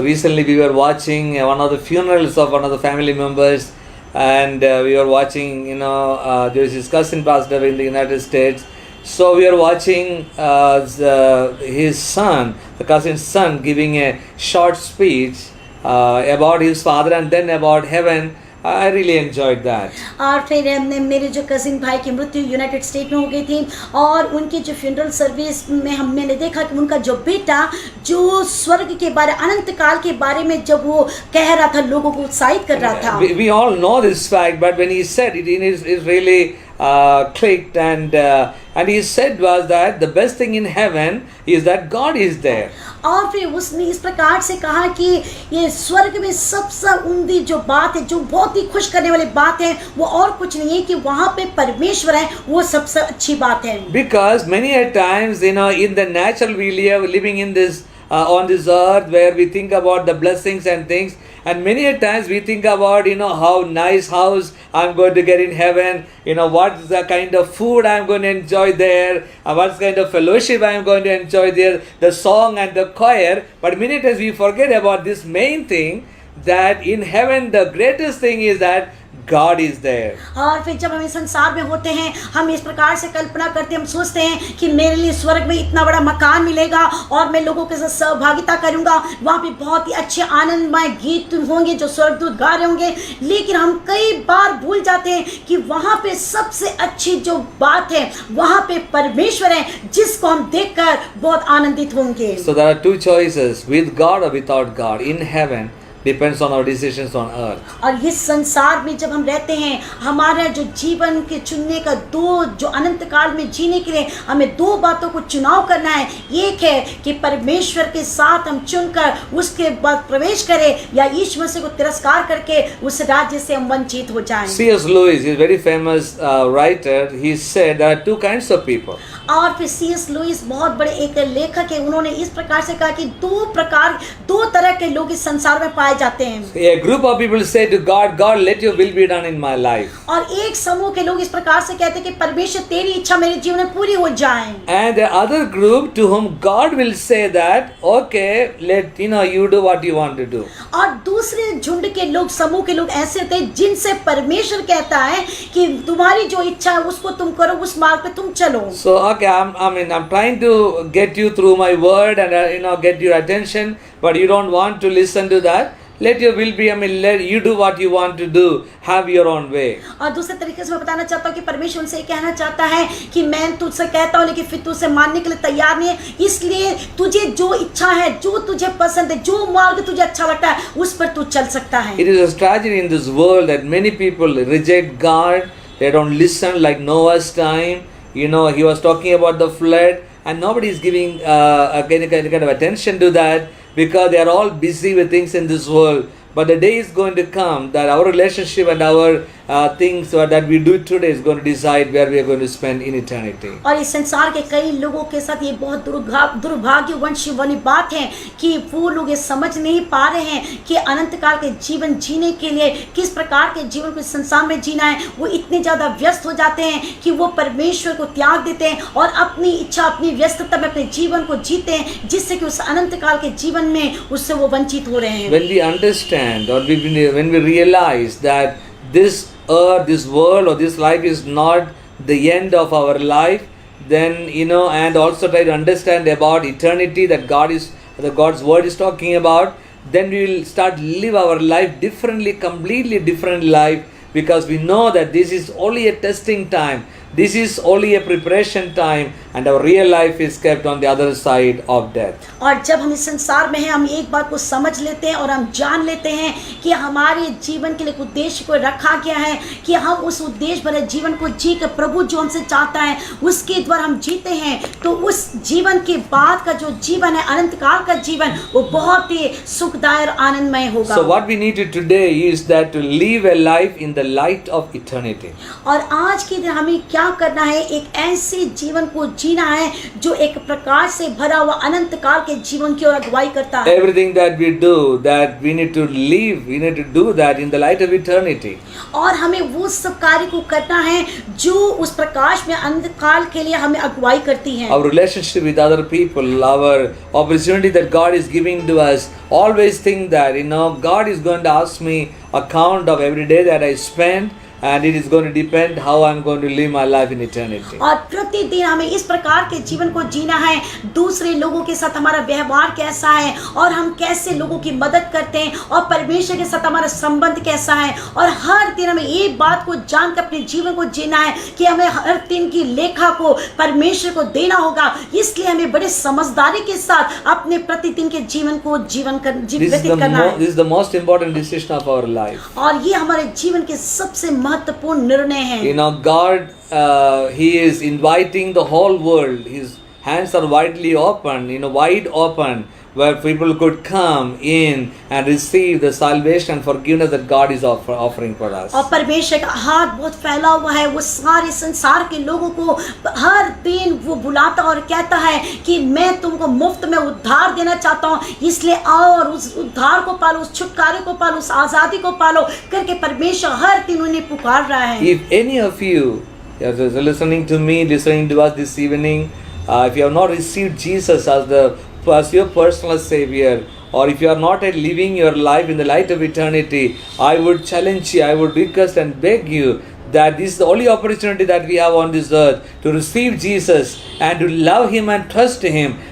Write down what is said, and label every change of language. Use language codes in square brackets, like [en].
[en] So recently we were watching one of the funerals of one of the family members. And we were watching, there is his cousin passed away in the United States. So we are watching his son, the cousin's son, giving a short speech about his father and then about heaven. I really enjoyed that. [hi] और फिर मेरे जो cousin भाई की मृत्यु United state में हो गई थी और उनकी जो फ्यूनरल सर्विस में मैंने देखा कि उनका जो बेटा जो स्वर्ग के बारे, अनंत काल के बारे में जब वो कह रहा था, लोगों को उत्साहित कर रहा था. [en] We all know this fact, but when he said it, it really clicked, and he said was that the best thing in heaven is that God is there. [hi] और फिर उसने इस प्रकार से कहा कि ये स्वर्ग में सबसे उम्दी जो बात है, जो बहुत ही खुश करने वाली बात है, वो और कुछ नहीं है कि वहाँ पे परमेश्वर है, वो सबसे अच्छी बात है. [en] Because many a times, in the natural we live, living in this on this earth where we think about the blessings and things, and many a times we think about how nice house I'm going to get in heaven, what's the kind of food I'm going to enjoy there, what's kind of fellowship I'm going to enjoy there, the song and the choir. But many times we forget about this main thing, that in heaven the greatest thing is that God is there. [hi] और फिर जब हम इस संसार में होते हैं, हम इस प्रकार से कल्पना करते हैं, हम सोचते हैं कि मेरे लिए स्वर्ग में इतना बड़ा मकान मिलेगा और मैं लोगों के साथ सहभागिता करूंगा, वहाँ पे बहुत ही अच्छे आनंदमय गीत होंगे जो स्वर्गदूत गा रहे होंगे। लेकिन हम कई बार भूल जाते हैं कि वहाँ पे सबसे अच्छी जो बात है, वहाँ पे परमेश्वर है जिसको हम देखकर बहुत आनंदित होंगे। [en] So there are two choices, with God or without God. In heaven depends on our decisions on earth. [hi] और इस संसार में जब हम रहते हैं, हमारा जो जीवन के चुनने का दो, जो अनंत काल में जीने के लिए हमें दो बातों को चुनाव करना है। एक है कि परमेश्वर के साथ हम चुनकर उसके बाद प्रवेश करें, या यीशु मसीह को तिरस्कार करके उस राज्य से हम वंचित हो जाएं। [en] C.S. Lewis is a very famous writer. He said there are two kinds of people. [hi] और फिर C.S. लुइस बहुत बड़े एक लेखक है, उन्होंने इस प्रकार से कहा कि दो तरह के लोग इस संसार में पाए जाते हैं। [en] A group of people say to God, God, let your will be done in my life. [hi] और एक समूह के लोग इस प्रकार से कहते हैं कि परमेश्वर तेरी इच्छा मेरे जीवन में पूरी हो जाए। [en] And the other group to whom God will say that, okay, let you do what you want to do. [hi] और दूसरे झुंड के लोग, समूह के लोग ऐसे होते हैं जिनसे परमेश्वर कहता है कि तुम्हारी जो इच्छा है उसको तुम करो, उस मार्ग पे तुम चलो। [en] So okay, I'm trying to get you through my word and get your attention, but you don't want to listen to that. Let your will be, let you do what you want to do. Have your own way. [hi] और दूसरे तरीके से मैं बताना चाहता हूँ कि परमेश्वर उनसे कहना चाहता है कि मैं तुझसे कहता हूँ लेकिन फिर तू उसे मानने के लिए तैयार नहीं है, इसलिए तुझे जो इच्छा है, जो तुझे पसंद है, जो मार्ग तुझे अच्छा लगता है, उस पर तू चल सकता है। [en] It is a tragedy in this world that many people reject God. They don't listen, like Noah's time. He was talking about the flood, and nobody is giving any kind of attention to that, because they are all busy with things in this world. But the day is going to come that our relationship and our things that we do today is going to decide where we are going to spend in eternity. [hi] और इस संसार के कई लोगों के साथ ये बहुत दुर्भाग्यवश वाली बात है कि वो लोग ये समझ नहीं पा रहे हैं कि अनंत काल के जीवन जीने के लिए किस प्रकार के जीवन को इस संसार में जीना है। वो इतने ज़्यादा व्यस्त हो जाते हैं कि वो परमेश्वर को त्याग देते हैं और अपनी इच्छा, अपनी व्यस्तता में अपने जीवन को जीते हैं, जिससे कि उस अनंत काल के जीवन में उससे वो वंचित हो रहे हैं। [en] When we understand or when we realize that this earth, this world or this life is not the end of our life, then and also try to understand about eternity that God's word is talking about, then we will start live our life differently, completely different life, because we know that this is only a testing time, this is only a preparation time, and our real life is kept on the other side of death. [hi] और जब हम इस संसार में हैं, हम एक बात को समझ लेते हैं और हम जान लेते हैं कि हमारे जीवन के लिए एक उद्देश्य को रखा गया है, कि हम उस उद्देश्य भरे जीवन को जी कर प्रभु जो हमसे चाहता है उसके द्वारा हम जीते हैं, तो उस जीवन के बाद का जो जीवन है, अनंत काल का जीवन, वो बहुत ही सुखदायक और आनंदमय होगा। [en] So what we need to today is that to live a life in the light of eternity. [hi] और आज के दिन हमें क्या करना है, एक ऐसे जीवन को जीना है जो एक प्रकाश से भरा हुआ अनंत काल के जीवन की ओर अगुवाई करता है। [en] Everything that we do, that we need to live, we need to do that in the light of eternity. [hi] और हमें वो सब कार्य को करना है जो उस प्रकाश में अनंत काल के लिए हमें अगुवाई करती है। [en] Our relationship with other people, our opportunity that God is giving to us, always think that God is going to ask me account of every day that I spend, and it is going to depend how I'm going to live my life in eternity. [hi] और प्रतिदिन हमें इस प्रकार के जीवन को जीना है, दूसरे लोगों के साथ हमारा व्यवहार कैसा है और हम कैसे लोगों की मदद करते हैं और परमेश्वर के साथ हमारा संबंध कैसा है, और हर दिन हमें ये बात को जानकर अपने जीवन को जीना है कि हमें हर दिन की लेखा को परमेश्वर को देना होगा। इसलिए हमें बड़े समझदारी के साथ अपने प्रतिदिन के जीवन को व्यतीत करना है। [en] This is the most important decision of our life. [hi] और ये हमारे जीवन के सबसे महत्वपूर्ण निर्णय है। [en] God, He is inviting the whole world. His hands are widely open, wide open, where people could come in and receive the salvation and forgiveness that God is offering for us. [hi] और परमेश्वर का हाथ बहुत फैला हुआ है, वो सारे संसार के लोगों को हर दिन वो बुलाता और कहता है कि मैं तुमको मुफ्त में उद्धार देना चाहता हूँ, इसलिए आओ और उस उद्धार को पालो, उस छुटकारे को पालो, उस आज़ादी को पालो करके परमेश्वर हर दिन उन्हें पुकार रहा है। [en] If any of you are listening to me, listening to us this evening, if you have not received Jesus as your personal Savior, or if you are not yet living your life in the light of eternity, I would challenge you, I would request and beg you that this is the only opportunity that we have on this earth to receive Jesus and to love Him and trust Him.